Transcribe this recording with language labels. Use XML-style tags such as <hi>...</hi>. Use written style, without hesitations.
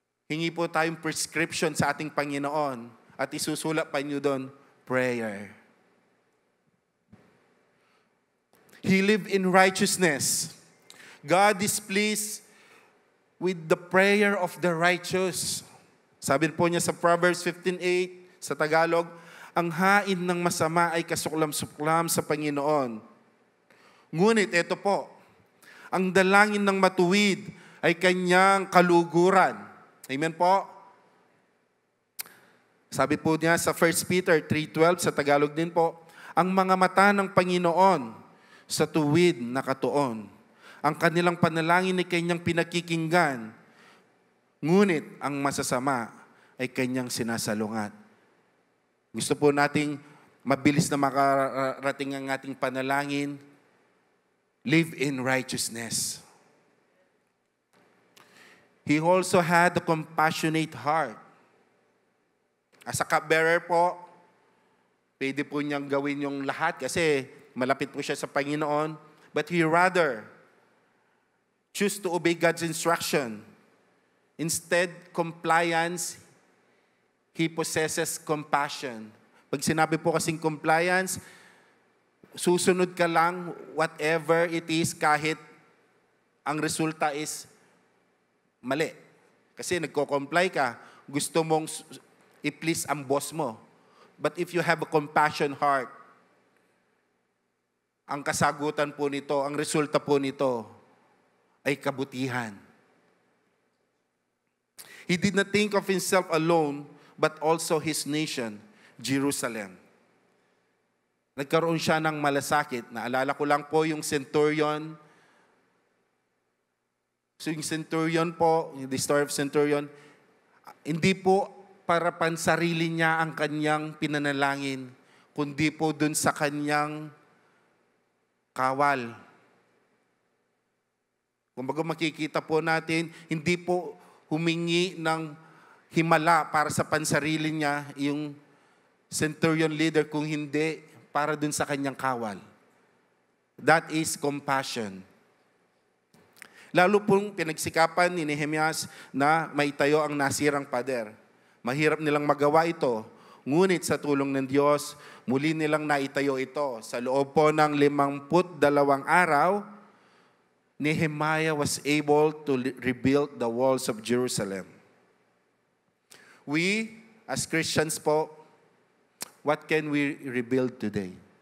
<tl>Hingi po tayong prescription sa ating Panginoon at isusulat pa niyo doon, prayer.</tl> <en>He lived in righteousness. God is pleased with the prayer of the righteous.</en> <tl>Sabi po niya sa Proverbs 15:8 sa Tagalog, ang hain ng masama ay kasuklam-suklam sa Panginoon. Ngunit ito po, ang dalangin ng matuwid ay kanyang kaluguran. Amen po? Sabi po niya sa 1 Peter 3:12 sa Tagalog din po, ang mga mata ng Panginoon sa tuwid na katuon. Ang kanilang panalangin ay kanyang pinakikinggan. Ngunit ang masasama ay kanyang sinasalungat. Gusto po nating mabilis na makarating ang ating panalangin.</tl> <en>Live in righteousness. He also had a compassionate heart. As a cupbearer</en> <tl>po, Pwede po niyang gawin yung lahat kasi malapit po siya sa Panginoon.</tl> <en>But he rather choose to obey God's instruction. Instead, compliance, he possesses compassion.</en> <tl>Pag sinabi po kasing compliance, susunod ka lang</tl> <en>whatever it is</en> <tl>kahit ang resulta is mali. Kasi nagko-comply ka, gusto mong i-please ang boss mo.</tl> <en>But if you have a compassion heart,</en> <tl>ang kasagutan po nito, ang resulta po nito ay kabutihan.</tl> <en>He did not think of himself alone, but also his nation, Jerusalem.</en> <tl>Nagkaroon siya ng malasakit. Naalala ko lang po yung centurion. So yung centurion po,</tl> <en>the story of centurion,</en> <tl>hindi po para pansarili niya ang kanyang pinanalangin, kundi po dun sa kanyang kawal. Kumbaga makikita po natin, hindi po humingi ng himala para sa pansarili niya yung centurion leader, kung hindi para dun sa kanyang kawal.</tl> <en>That is compassion.</en> <tl>Lalo pong pinagsikapan ni Nehemias na maitayo ang nasirang pader. Mahirap nilang magawa ito, ngunit sa tulong ng Diyos, muli nilang naitayo ito. Sa loob po ng 52 araw,</tl> <en>Nehemiah was able to rebuild the walls of Jerusalem. We, as Christians po, what can we rebuild today?</en>